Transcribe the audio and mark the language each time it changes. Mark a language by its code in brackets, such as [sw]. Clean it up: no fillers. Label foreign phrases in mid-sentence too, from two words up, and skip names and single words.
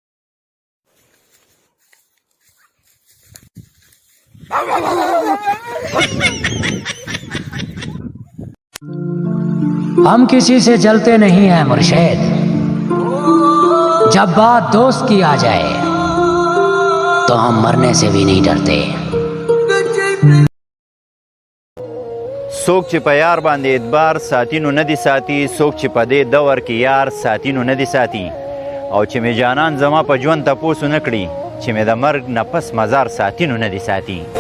[ur] ہم کسی سے جلتے نہیں ہیں مرشد، جب بات دوست کی آ جائے تو ہم مرنے سے بھی نہیں ڈرتے. [ps] څوک چې په یار باندې اعتبار ساتي نو نه دي ساتي، څوک چې په دې دور کې یار ساتي نو نه دي ساتي، او چې مې جانان زما په ژوند تپوس ونه کړي چې مې د مرګ نه پس مزار ساتي نو نه دي ساتي.